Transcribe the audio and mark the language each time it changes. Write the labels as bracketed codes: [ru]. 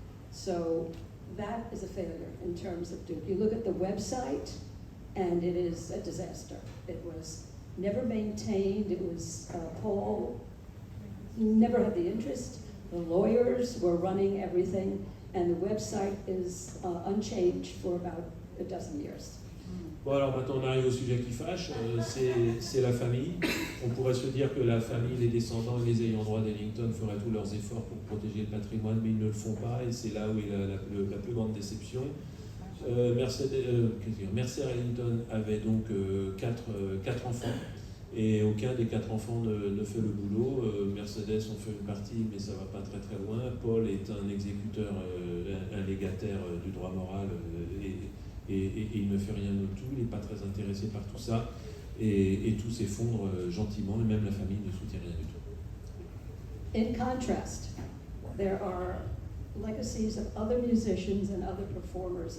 [en] So that is a failure in terms of Duke. You look at the website, and it is a disaster. It was never maintained. It was Paul never had the interest. The lawyers were running everything, and the website is unchanged for about a dozen years. [fr] Bon, alors maintenant on arrive au sujet qui fâche, c'est la famille. On pourrait se dire que la famille, les descendants et les ayants droit d'Ellington feraient tous leurs efforts pour protéger le patrimoine, mais ils ne le font pas, et c'est là où est la plus grande déception. Mercer Ellington avait donc quatre enfants, et aucun des 4 enfants ne fait le boulot. Mercedes en fait une partie, mais ça ne va pas très très loin. Paul est un exécuteur, un légataire du droit moral, et il ne fait rien de tout, il n'est pas très intéressé par tout ça, et tout s'effondre gentiment, et même la famille ne soutient rien du tout. [en] In contrast, there are legacies of other musicians and other performers.